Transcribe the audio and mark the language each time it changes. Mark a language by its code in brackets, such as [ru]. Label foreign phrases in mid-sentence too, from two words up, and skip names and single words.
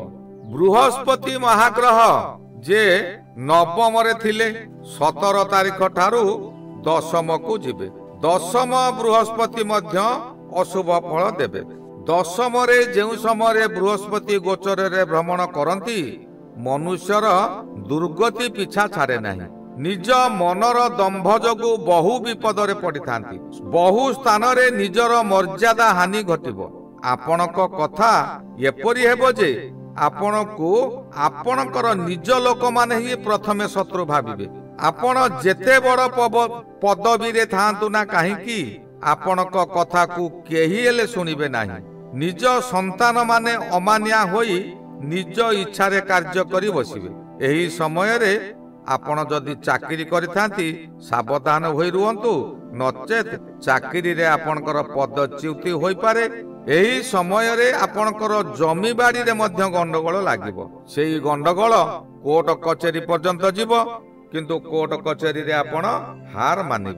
[or] ବୃହସ୍ପତି ମହାଗ୍ରହ ଯେ ନବମ ରେ ଥିଲେ 17 ତାରିଖ ଠାରୁ ଦଶମ କୁ ଯିବେ। ଦଶମ ବୃହସ୍ପତି ମଧ୍ୟ ଅଶୁଭ ଫଳ ଦେବେ। ଦଶମ ରେ ଯେଉଁ ସମୟ ରେ ବୃହସ୍ପତି ଗୋଚର ରେ ଭ୍ରମଣ କରନ୍ତି, ମନୁଷ୍ୟର ଦୁର୍ଗତି ପିଛା ଛାଡ଼େ ନାହିଁ। ନିଜ ମନର ଦମ୍ଭ ଯୋଗୁ ବହୁ ବିପଦ ରେ ପଡ଼ି ଥାନ୍ତି। ବହୁ ସ୍ଥାନ ରେ ନିଜର ମର୍ଯ୍ୟାଦା ହାନି ଘଟିବ। ଆପଣଙ୍କ କଥା ଏପରି ହେବ ଯେ ଆପଣ କୁ ଆପଣଙ୍କର ନିଜ ଲୋକ ମାନେ ହିଁ ପ୍ରଥମେ ଶତ୍ରୁ ଭାବିବେ। ଆପଣ ଯେତେ ବଡ଼ ପଦବୀ ରେ ଥାଆନ୍ତୁ ନା କାହିଁକି ଆପଣଙ୍କ କଥା କୁ କେହି ହେଲେ ଶୁଣିବେ ନାହିଁ। ନିଜ ସନ୍ତାନ ମାନେ ଅମାନିଆ ହୋଇ ନିଜ ଇଚ୍ଛା ରେ କାର୍ଯ୍ୟ କରି ବସିବେ। ଏହି ସମୟ ରେ ଆପଣ ଯଦି ଚାକିରି କରିଥାନ୍ତି, ସାବଧାନ ହୋଇ ରୁହନ୍ତୁ, ନଚେତ ଚାକିରି ରେ ଆପଣଙ୍କର ପଦଚ୍ୟୁତି ହୋଇ ପାରେ। ଏହି ସମୟ ରେ ଆପଣଙ୍କର ଜମି ବାଡ଼ି ରେ ମଧ୍ୟ ଗଣ୍ଡଗୋଳ ଲାଗିବ। ସେହି ଗଣ୍ଡଗୋଳ କୋର୍ଟ କଚେରି ପର୍ଯ୍ୟନ୍ତ ଯିବ, କିନ୍ତୁ କୋର୍ଟ କଚେରି ରେ ଆପଣ ହାର ମାନିବେ।